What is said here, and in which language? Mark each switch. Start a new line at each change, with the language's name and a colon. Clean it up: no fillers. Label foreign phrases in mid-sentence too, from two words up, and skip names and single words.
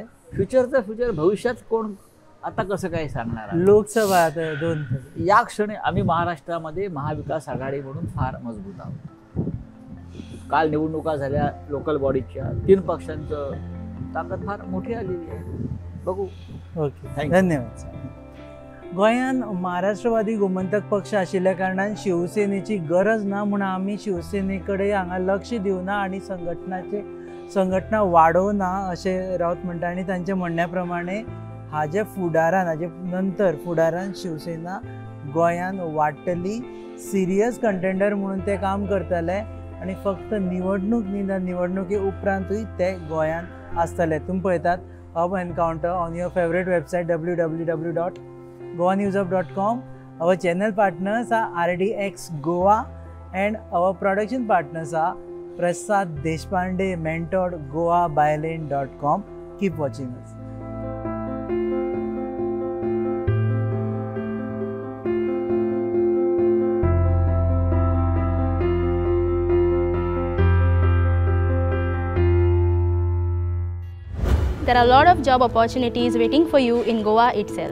Marathi: फ्युचरचं फ्युचर, भविष्यात कोण आता कसं काय सांगणार आहे? लोकसभा आता 2 या क्षणी आम्ही महाराष्ट्रामध्ये महाविकास आघाडी म्हणून फार मजबूत आहोत. काल निवडणुका झाल्या
English: local bodychya,
Marathi: 3 पक्षांचं ताकद फार मोठी आलेली आहे. बघू. ओके, धन्यवाद सर.
Konkani: गोंयान महाराष्ट्रवादी गोमंतक पक्ष आशिल्ल्या कारणान शिवसेनेची गरज ना म्हणून आम्ही शिवसेनेकडे हांगा लक्ष दिवना आणि संघटना वाडोवना अशें राऊत म्हणटा. आणि तांच्या म्हणण्याप्रमाणे हाजे फुडारान, हाजे नंतर फुडारान शिवसेना गोंयान वाडटली,
English: serious contender
Konkani: म्हणून ते काम करतले आणि फक्त निवडणूक न्ही, निवडणुके उपरांतूय ते गोंयान आसतले. तुम्ही पळयतात
English: ab encounter on your favourite website www.goanewsup.com. Our channel partners are RDX Goa and our production partners are Prasad Deshpande, mentored goabyline.com. Keep watching us. There are a lot of job opportunities waiting for you in Goa itself.